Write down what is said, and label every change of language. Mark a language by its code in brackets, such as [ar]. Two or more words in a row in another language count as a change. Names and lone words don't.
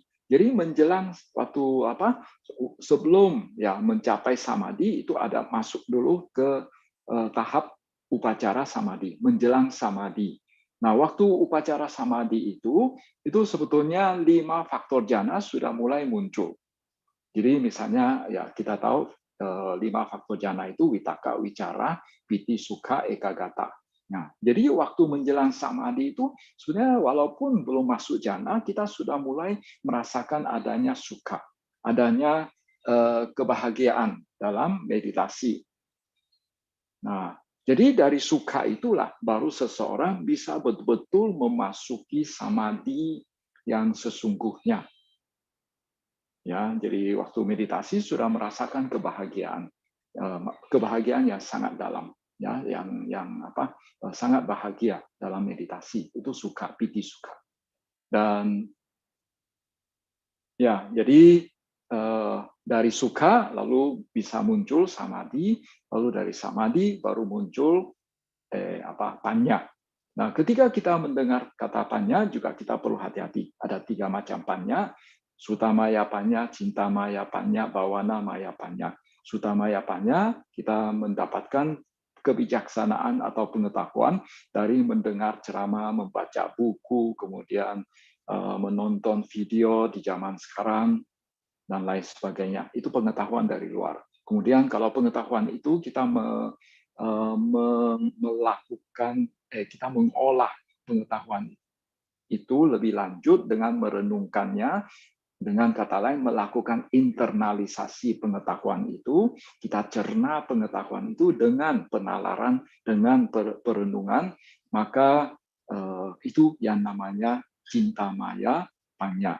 [id] Jadi menjelang waktu sebelum ya mencapai samadhi itu ada masuk dulu ke tahap upacara samadhi, menjelang samadhi. Nah, waktu upacara samadhi itu sebetulnya 5 faktor jhana sudah mulai muncul. Jadi misalnya ya kita tahu 5 faktor jhana itu [pi] vitaka, wicara, piti, sukha, ekagata. [id] Nah, jadi waktu menjelang samadhi itu sebenarnya walaupun belum masuk jhana, kita sudah mulai merasakan adanya sukha, adanya kebahagiaan dalam meditasi. Nah, jadi dari sukha itulah baru seseorang bisa betul-betul memasuki samadhi yang sesungguhnya. Ya, jadi waktu meditasi sudah merasakan kebahagiaan yang sangat dalam, ya, yang sangat bahagia dalam meditasi itu sukha, [pi] piti sukha. [id] Dan ya, jadi dari sukha lalu bisa muncul samadhi, lalu dari samadhi baru muncul panya. Nah, ketika kita mendengar kata panya juga kita perlu hati-hati. Ada 3 macam panya. [pi] Sutamaya panya, cintamaya panya, bawana maya panya. Sutamaya panya [id] kita mendapatkan kebijaksanaan atau pengetahuan dari mendengar ceramah, membaca buku, kemudian menonton video di zaman sekarang dan lain sebagainya. Itu pengetahuan dari luar. Kemudian kalau pengetahuan itu kita kita mengolah pengetahuan itu lebih lanjut dengan merenungkannya, dengan kata lain melakukan internalisasi pengetahuan itu, kita cerna pengetahuan itu dengan penalaran, dengan perenungan, maka itu yang namanya [pi] cintamaya panya.